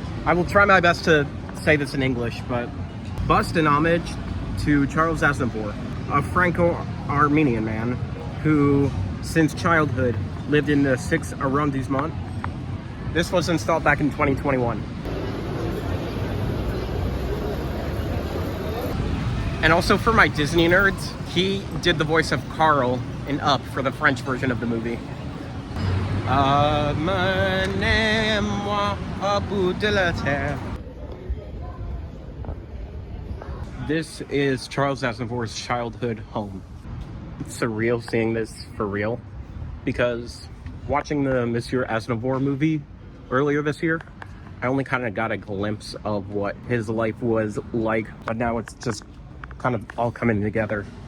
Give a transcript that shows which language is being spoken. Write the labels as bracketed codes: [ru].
[en] I will try my best to say this in English, but bust in homage to Charles Aznavour, a Franco-Armenian man who, since childhood, lived in the 6th arrondissement. This was installed back in 2021. And also for my Disney nerds, he did the voice of Carl in Up for the French version of the movie. [fr] Amenez-moi au bout de la terre. [en] This is Charles Aznavour's childhood home. It's surreal seeing this for real, because watching the Monsieur Aznavour movie earlier this year, I only kind of got a glimpse of what his life was like, but now it's just kind of all coming together.